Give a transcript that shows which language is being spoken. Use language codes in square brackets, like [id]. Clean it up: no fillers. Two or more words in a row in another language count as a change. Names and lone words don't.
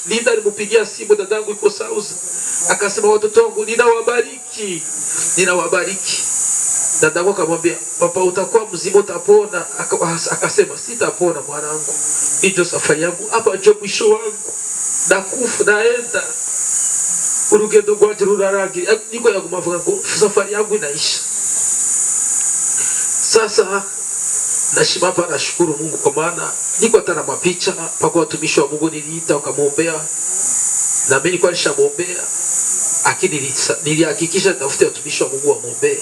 [sw] Linda alimupigia simu, dadangu yuko Sauza. Akasema watoto wangu ninawabariki. Dadangu akamwambia papa, utakuwa mzima, utapona. Akasema sitapona mwanangu, ndio safari yangu hapa, ndio mwisho wangu, nakufa naenda [rn] urugendo rwanje rurarangira, niko yagumavuga ngo [sw] safari yangu inaisha. Sasa nashima hapa, nashukuru Mungu kwa maana niko hata na mapicha pako watumishi wa Mungu niliita wakamwombea, na mimi nilikuwa nishamwombea, lakini nilihakikisha nitafute watumishi wa Mungu wamwombee.